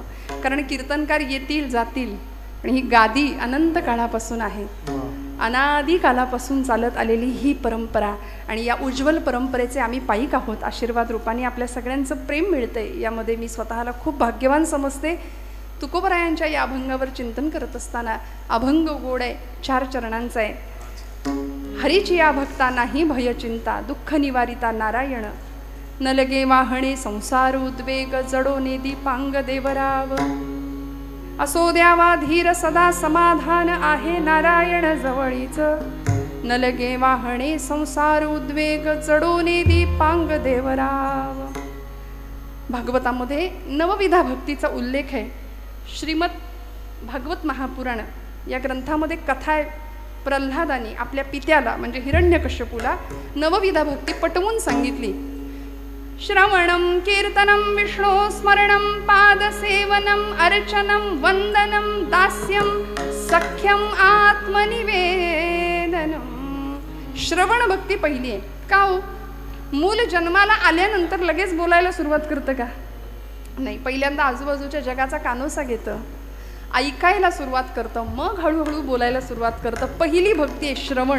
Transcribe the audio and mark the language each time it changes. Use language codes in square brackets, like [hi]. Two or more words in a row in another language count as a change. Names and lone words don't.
[mr] कारण कीर्तनकार येतील जातील, आणि ही गादी अनंत काळापासून आहे, अनादी कालापासून चालत आलेली ही परंपरा, आणि या उज्ज्वल परंपरेचे आम्ही पाईक आहोत. आशीर्वाद रूपाने आपल्या सगळ्यांचं प्रेम मिळतंय, यामध्ये मी स्वतःला खूप भाग्यवान समजते. तुकोबरायांच्या या अभंगावर चिंतन करत असताना, अभंग गोड आहे, 4 चरणांचा आहे. हरीची या भक्ता नाही भय चिंता, दुःख निवारिता नारायण, न लगे वाहणे संसार उद्वेग, जडोने दीपांग देवराव, असो द्यावा धीर सदा समाधान, आहे नारायण जवळीच, न लगे वाहणे संसार उद्वेग, जडोने दीपांग देवराव. भागवतामध्ये नवविधा भक्तीचा उल्लेख आहे. श्रीमद भागवत महापुराण या ग्रंथामध्ये कथा आहे, प्रल्हादानी आपल्या पित्याला म्हणजे हिरण्यकश्यपूला नवविधा भक्ती पटवून सांगितली. [sa] श्रवणं कीर्तनं विष्णो स्मरणं पादसेवनं अर्चनं वंदनं दास्यं सख्यं आत्मनिवेदनं. [mr] श्रवण भक्ती पहिली आहे. का हो, मूल जन्माला आल्यानंतर लगेच बोलायला सुरुवात करतं का? नाही, पहिल्यांदा आजूबाजूच्या जगाचा कानोसा घेतं, ऐकायला सुरुवात करतं, मग हळूहळू बोलायला सुरुवात करतं. पहिली भक्ती आहे श्रवण.